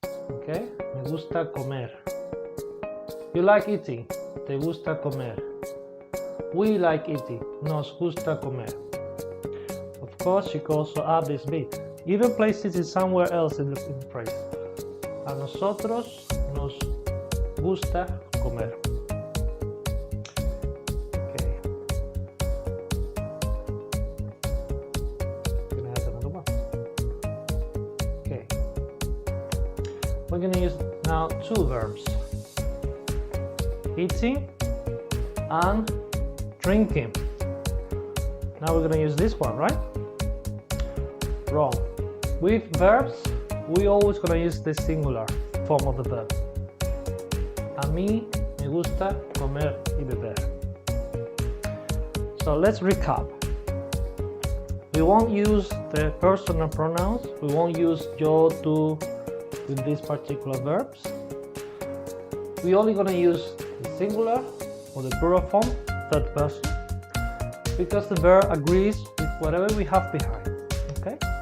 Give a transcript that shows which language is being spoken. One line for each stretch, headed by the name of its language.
English: Okay?
Spanish: Me gusta comer.
English: You like eating.
Spanish: Te gusta comer.
English: We like eating.
Spanish: Nos gusta comer.
English: Of course, you can also add this bit. Even place it somewhere else in the phrase.
Spanish: A nosotros nos gusta comer.
English: Okay. Gonna add another one. Okay. We're gonna use now two verbs. Eating and drinking. Now we're going to use this one, right? Wrong. With verbs, we always going to use the singular form of the verb.
Spanish: A mí me gusta comer y beber.
English: So let's recap. We won't use the personal pronouns. We won't use yo, tú with these particular verbs. We're only going to use the singular or the plural form, third person, because the verb agrees with whatever we have behind. Okay?